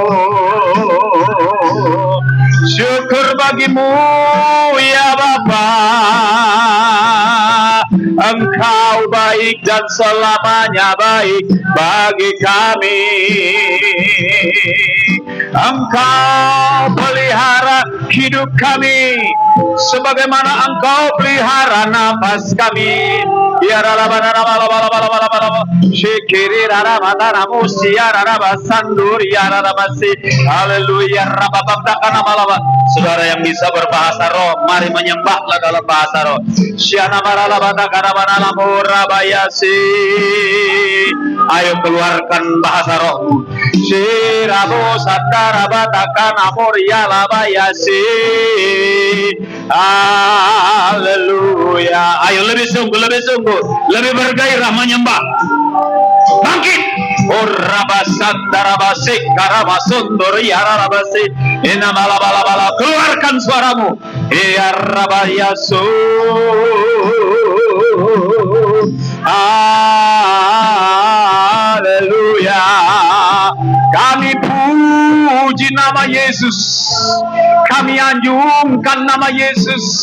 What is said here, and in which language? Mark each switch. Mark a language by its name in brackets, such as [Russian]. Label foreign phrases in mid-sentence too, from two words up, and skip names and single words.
[Indonesian] Syukur bagimu ya Bapa, Engkau baik dan selamanya baik bagi kami. Engkau pelihara hidup kami sebagaimana Engkau pelihara nafas kami. Ya ralabana ralabala shikiri ralabana musia ralabasandur ya ralabasi. Haleluya. Rabababdakana malaba. Saudara yang bisa berbahasa roh, mari menyembahlah dalam bahasa roh. Syana maralabana karabana lamurabayasi. Ayo keluarkan bahasa rohmu. Shirabo satarabatakan amor ya labayasi. Haleluya. Ayo lebih sungguh, lebih bergairah menyembah. Bangkit. Orabasandarabasik karabasundur yarabasi. Inamalabala, keluarkan suaramu. Ya rabayasu. Haleluya. Kami puji nama Yesus. Kami anjungkan nama Yesus.